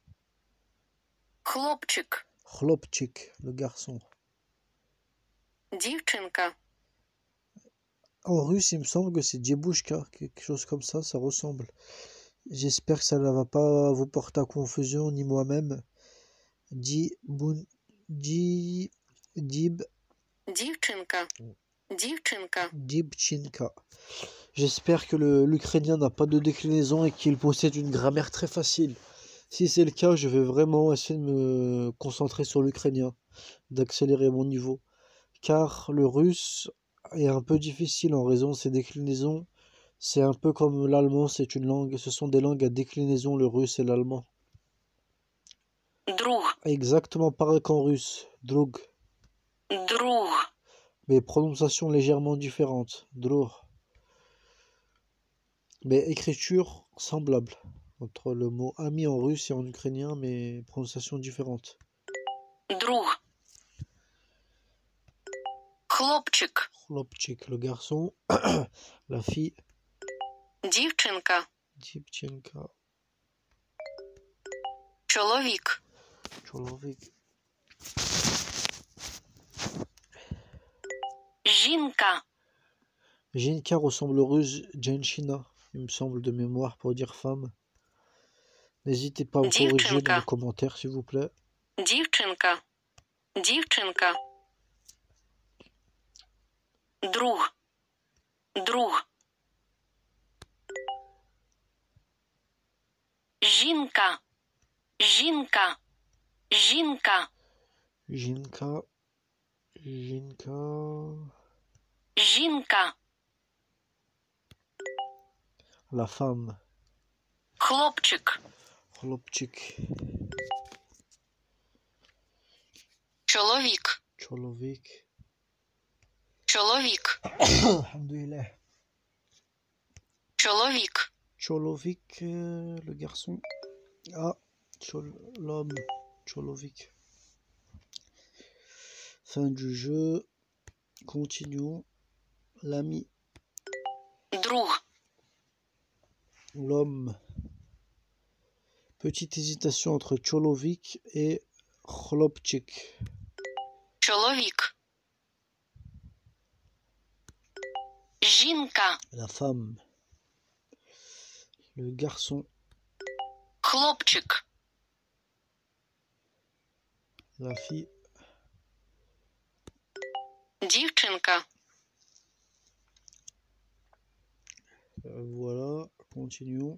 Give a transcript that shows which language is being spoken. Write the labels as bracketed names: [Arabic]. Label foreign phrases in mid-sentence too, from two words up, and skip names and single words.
[Ukrainian] Хлопчик. [French] Chlopchik, le garçon. [Ukrainian] Дівчинка. [French] En russe, il me semble que c'est Djebushka, quelque chose comme ça ressemble. J'espère que ça ne va pas vous porter à confusion, ni moi-même. [Ukrainian] Dib. Дівчинка. Дівчинка. Dibchinka. [French] J'espère que l'ukrainien n'a pas de déclinaison et qu'il possède une grammaire très facile. Si c'est le cas, je vais vraiment essayer de me concentrer sur l'ukrainien, d'accélérer mon niveau. Car le russe est un peu difficile en raison de ses déclinaisons. C'est un peu comme l'allemand, c'est une langue, ce sont des langues à déclinaison, le russe et l'allemand. [Ukrainian] Друг. [French] Exactement pareil qu'en russe, drug, [Ukrainian] Друг. [French] mais prononciation légèrement différente, drug. Mais écriture semblable entre le mot ami en russe et en ukrainien, mais prononciation différente. [Ukrainian] Друг. Хлопчик. [French] Chlopchik, le garçon, la fille, [Ukrainian] Дівчинка. Dibchenka, Чоловік. Cholovik. Жінка. [French] Jinka ressemble au russe Jenshina, il me semble de mémoire pour dire femme. N'hésitez pas à me corriger dans les commentaires, s'il vous plaît. [Ukrainian] Дівчинка. Дівчинка. Друг. Друг. Жінка. Жінка. Жінка. Jinka, Jinka, Жінка. [French] la femme, [Ukrainian] Хлопчик. Chlopchik, Чоловік. Cholovik. Чоловік. [Arabic] Alhamdoulilah. [Ukrainian] Чоловік. [French] Cholovik, le garçon. Ah, l'homme, Cholovik. Fin du jeu. Continuons. L'ami, [Ukrainian] Друг. [French] l'homme. Petite hésitation entre Cholovik et Chlopchik. [Ukrainian] Чоловік. Жінка. [French] La femme. Le garçon. [Ukrainian] Хлопчик. [French] La fille. [Ukrainian] Дівчинка. [French] Voilà, continuons.